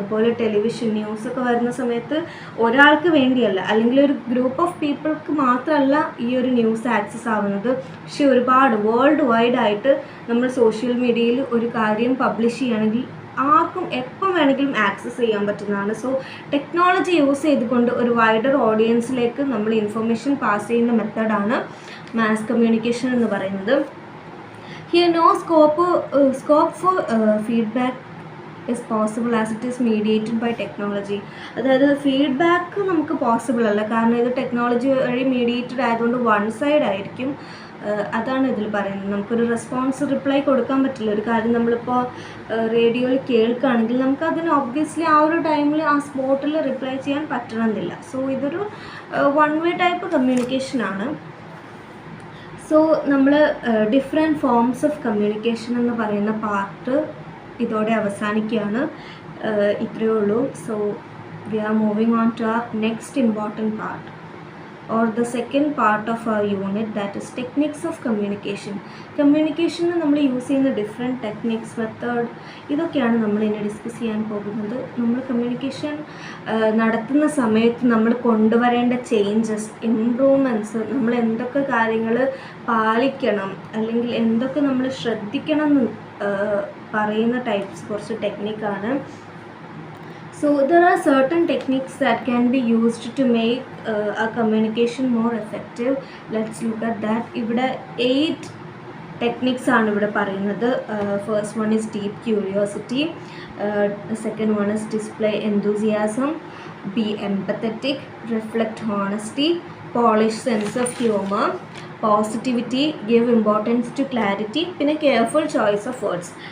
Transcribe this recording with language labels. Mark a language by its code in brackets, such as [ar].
[ml] അതുപോലെ ടെലിവിഷൻ ന്യൂസൊക്കെ വരുന്ന സമയത്ത് ഒരാൾക്ക് വേണ്ടിയല്ല, അല്ലെങ്കിൽ ഒരു ഗ്രൂപ്പ് ഓഫ് പീപ്പിൾക്ക് മാത്രമല്ല ഈ ഒരു ന്യൂസ് ആക്സസ് ആവുന്നത്, പക്ഷേ ഒരുപാട് വേൾഡ് വൈഡ് ആയിട്ട് നമ്മൾ സോഷ്യൽ മീഡിയയിൽ ഒരു കാര്യം പബ്ലിഷ് ചെയ്യുകയാണെങ്കിൽ ആർക്കും എപ്പം വേണമെങ്കിലും ആക്സസ് ചെയ്യാൻ പറ്റുന്നതാണ്. സോ ടെക്നോളജി യൂസ് ചെയ്തുകൊണ്ട് ഒരു വൈഡർ ഓഡിയൻസിലേക്ക് നമ്മൾ ഇൻഫർമേഷൻ പാസ് ചെയ്യുന്ന മെത്തേഡാണ് മാസ് കമ്മ്യൂണിക്കേഷൻ എന്ന് പറയുന്നത്. [en] Here no scope for feedback is possible as it is mediated by technology. [ml] അതായത് ഫീഡ്ബാക്ക് നമുക്ക് പോസിബിൾ അല്ല, കാരണം ഇത് ടെക്നോളജി വഴി മീഡിയേറ്റഡ് ആയതുകൊണ്ട് വൺ സൈഡ് ആയിരിക്കും. അതാണ് ഇതിൽ പറയുന്നത്. നമുക്കൊരു റിപ്ലൈ കൊടുക്കാൻ പറ്റില്ല. ഒരു കാര്യം നമ്മളിപ്പോൾ റേഡിയോയിൽ കേൾക്കുകയാണെങ്കിൽ നമുക്കതിന് ഒബ്വിയസ്ലി ആ ഒരു ടൈമിൽ ആ സ്പോട്ടിൽ റിപ്ലൈ ചെയ്യാൻ പറ്റണമെന്നില്ല. സോ ഇതൊരു വൺ വേ ടൈപ്പ് കമ്മ്യൂണിക്കേഷനാണ്. സോ നമ്മൾ ഡിഫറെൻറ്റ് ഫോംസ് ഓഫ് കമ്മ്യൂണിക്കേഷൻ എന്ന് പറയുന്ന പാർട്ട് ഇതോടെ അവസാനിക്കുകയാണ്. ഇത്രയേ ഉള്ളൂ. [en] So we are moving on to our next important part or the second part of our unit, that is techniques of communication. [ml] കമ്മ്യൂണിക്കേഷന് നമ്മൾ use ചെയ്യുന്ന different techniques, method, ഇതൊക്കെയാണ് നമ്മൾ ഇനി ഡിസ്കസ് ചെയ്യാൻ പോകുന്നത്. നമ്മൾ കമ്മ്യൂണിക്കേഷൻ നടത്തുന്ന സമയത്ത് നമ്മൾ കൊണ്ടുവരേണ്ട ചേഞ്ചസ്, ഇംപ്രൂവ്മെൻറ്റ്സ്, നമ്മൾ എന്തൊക്കെ കാര്യങ്ങൾ പാലിക്കണം അല്ലെങ്കിൽ എന്തൊക്കെ നമ്മൾ ശ്രദ്ധിക്കണം എന്ന് പറയുന്ന ടൈപ്സ് കുറച്ച് ടെക്നിക്കാണ്. [en] So there are certain techniques that can be used to make a communication more effective. Let's look at that. [ml] ഇവിടെ 8 ടെക്നിക്സ് ആണ് ഇവിടെ പറയുന്നത്. [en] First one is deep curiosity, second one is display enthusiasm, be empathetic, reflect honesty, polish sense of humour, positivity, give importance to clarity, പിന്നെ careful choice of words.